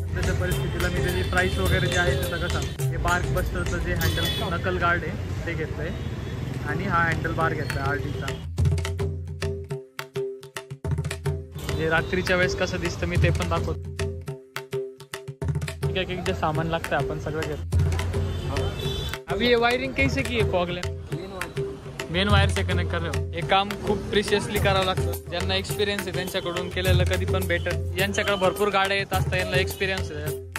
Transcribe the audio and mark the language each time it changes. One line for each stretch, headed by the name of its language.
Marathi: त्याच्या परिस्थितीला मी त्याची प्राईस वगैरे जे आहे ते सगळं सांगतो। हे बार्क बस्टरचं जे हँडल नकल गार्ड आहे ते घेतलं आहे आणि हा हँडल बार घेतला आरडीचा। म्हणजे रात्रीच्या वेळेस कसं दिसतं मी ते पण दाखवतो। ठीक आहे, जे सामान लागतं आपण सगळं घेतो।
Hindi: अभी ये वायरिंग कैसे की है फॉग लैम्प? मेन वायर से कनेक्ट कर रहे हो।
Marathi: हे काम खूप प्रिशियसली करावं लागतं, ज्यांना एक्सपिरियन्स आहे त्यांच्याकडून केलेलं कधी पण बेटर। यांच्याकडे भरपूर गाड्या येत असतात, यांना एक्सपिरियन्स आहे।